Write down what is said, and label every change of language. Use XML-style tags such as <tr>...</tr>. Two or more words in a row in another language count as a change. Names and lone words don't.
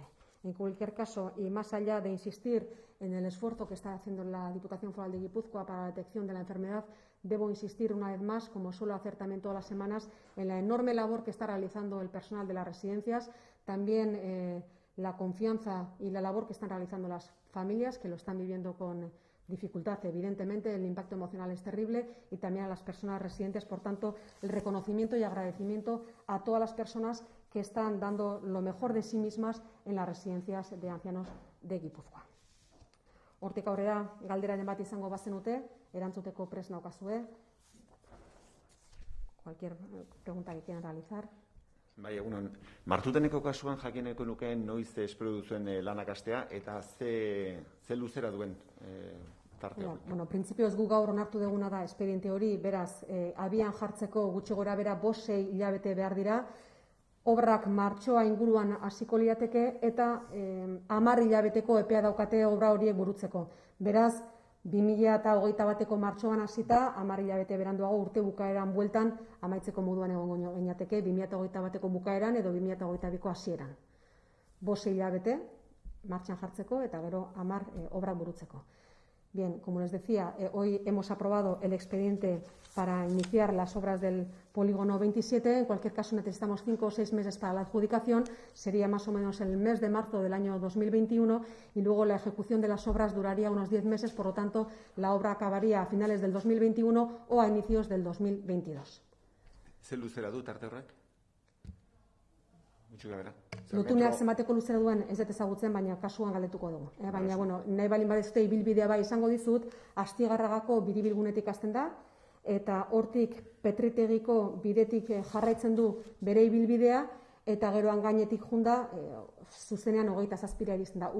<es>En cualquier caso, y más allá de insistir en el esfuerzo que está haciendo la Diputación Foral de Guipúzcoa para la detección de la enfermedad, debo insistir una vez más, como suelo hacer también todas las semanas, en la enorme labor que está realizando el personal de las residencias, también la confianza y la labor que están realizando las familias que lo están viviendo con dificultad. Evidentemente, el impacto emocional es terrible y también a las personas residentes. Por tanto, el reconocimiento y agradecimiento a todas las personas que están dando lo mejor de sí mismas en las residencias de ancianos de Guipúzcoa.</es> <eu>Hortik aurrera, galderaren bat izango bazenute, erantzuteko prest naukazue.</eu> <es>Cualquier pregunta que quieran realizar.</es> <eu>Bai, egunon. Martuteneko kasuan jakineko nukeen noiz espero duzuen lanak hastea eta ze luzera duen tarte hori. Bueno, printzipioz gu gaur onartu duguna da espediente hori, beraz, abian jartzeko gutxi gora bera 5-6 hilabete behar dira, obrak martxoa inguruan hasiko lirateke eta 10 hilabeteko epea daukate obra horiek burutzeko. Beraz, 2021ko martxoan hasita, 10 hilabete beranduago urte bukaeran bueltan amaitzeko moduan egongo ginateke 2021ko bukaeran edo 2022ko hasieran. 5 hilabete martxan jartzeko eta gero 10 obra burutzeko.</eu> <es>Bien, como les decía, hoy hemos aprobado el expediente para iniciar las obras del polígono 27. En cualquier caso, necesitamos 5 o 6 meses para la adjudicación. Sería más o menos el mes de marzo del año 2021 y luego la ejecución de las obras duraría unos 10 meses. Por lo tanto, la obra acabaría a finales del 2021 o a inicios del 2022.</es> <eu>Ze luzera du tarte horrek? Lotuneak zenbateko luzera duen ez dut ezagutzen, baina kasuan galdetuko dugu. Baina, bueno, nahi balin badezute ibilbidea bai izango dizut, Astigarragako biribilgunetik hasten da, eta hortik Petritegiko bidetik jarraitzen du bere ibilbidea, eta geroan gainetik junda, zuzenean 27 iristen da.</eu>